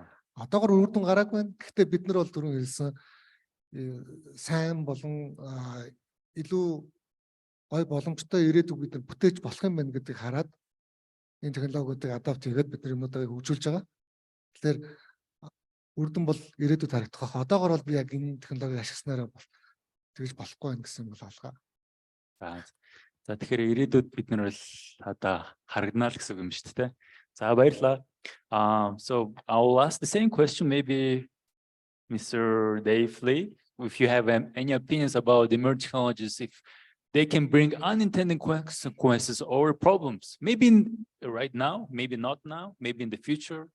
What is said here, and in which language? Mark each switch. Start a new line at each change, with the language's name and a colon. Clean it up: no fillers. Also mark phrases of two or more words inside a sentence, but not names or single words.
Mongolian: Одоогоор үр дүн гараагүй байна. Гэхдээ бид нар бол түрүүн хэлсэн сайн болон илүү гой боломжтой ирээдүг бид нар бүтээж болох юм байна гэдгийг хараад энэ технологиудыг адапт хийгээд бид нар юмнуудаа хөгжүүлж байгаа. Тэгэхээр үр дүн бол ирээдүйд харагдах байх. Одоогоор бол би яг энэ технологиг ашигласнараа тэгж болохгүй байна гэсэн юм бол алгаа. За тэгэхээр ирээдүйд бид нар бол одоо харагдана л гэсэн юм шүү дээ. За баярлалаа.
English: So I will ask the same question, maybe Mr. Dave Lee, if you have any opinions about emerging technologies, if they can bring unintended consequences or problems, maybe right now, maybe not now, maybe in the future.